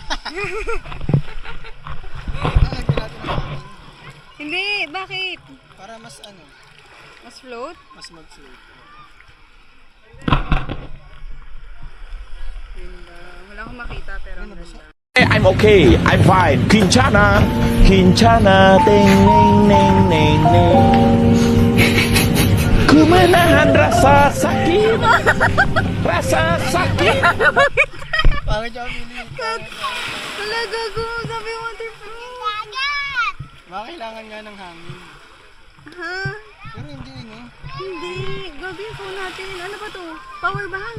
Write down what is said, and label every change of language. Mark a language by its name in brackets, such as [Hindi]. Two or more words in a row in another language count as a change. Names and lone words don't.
[Filipino] Lalagyan natin ng hangin. Hindi, bakit? Para mas ano, Mas float? mas mag-float. Ganda. Wala akong makita pero ang ganda. [English] I'm okay. I'm fine. Quinchana. Quinchana. Ting, ning, ning, ning, ning. [Indonesian] Ku menahan rasa sakit. Rasa sakit. [Filipino] Pangit siya pili. Wala, gago. Sabi waterproof. Baka kailangan nga ng hangin. Ha? Pero hindi Hindi. Gago yung phone natin. Ano ba to? Power bank.